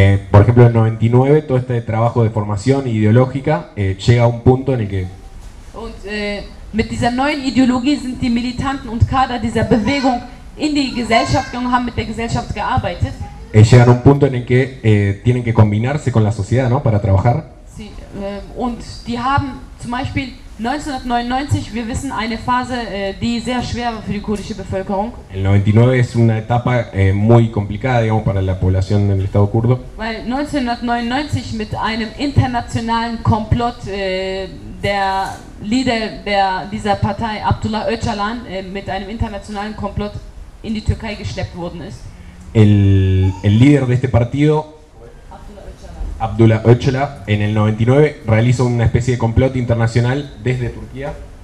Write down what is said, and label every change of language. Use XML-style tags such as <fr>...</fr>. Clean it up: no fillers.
<es>Por ejemplo, en 99 todo este trabajo de formación ideológica llega a un punto en el que.</es> <de>Und mit dieser neuen Ideologie sind die Militanten und Kader dieser Bewegung in die Gesellschaft gegangen, haben mit der Gesellschaft gearbeitet.</de> <es>Llegan a un punto en el que tienen que combinarse con la sociedad, ¿no? Para trabajar.</es> <de>Sí, und die haben zum Beispiel 1999, wir wissen, eine Phase, die sehr schwer war für die kurdische Bevölkerung.</de> <es>El 99 es una etapa muy complicada, digamos, para la población del Estado kurdo.</es> <de>Weil 1999 mit einem internationalen Komplott der Leader dieser Partei, Abdullah Öcalan, mit einem internationalen Komplott in die Türkei geschleppt worden ist.</de> <es>El líder de este partido, Abdullah Öcalan, en el 99 realiza una especie de complot internacional desde Turquía.</es>